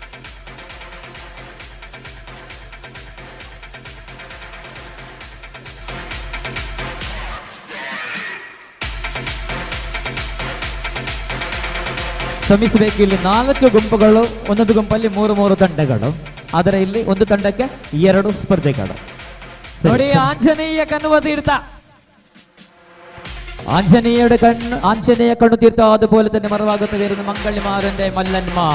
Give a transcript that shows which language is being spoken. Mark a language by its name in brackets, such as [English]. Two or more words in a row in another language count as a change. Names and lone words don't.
[Kannada] ಶ್ರಮಿಸಬೇಕು. ಇಲ್ಲಿ 4 ಗುಂಪುಗಳು, ಒಂದೊಂದು ಗುಂಪಲ್ಲಿ 3 ತಂಡಗಳು, ಆದರೆ ಇಲ್ಲಿ ಒಂದು ತಂಡಕ್ಕೆ 2 ಸ್ಪರ್ಧೆಗಳು. ನೋಡಿ ಆಂಜನೇಯ ಕಣ್ಣುವ ತೀರ್ಥ, [Malayalam] ആഞ്ജനേയ കണ്ണു തീർത്ത അതുപോലെ തന്നെ മറവാകത്ത് വരുന്ന മംഗളിമാരന്റെ മല്ലന്മാർ.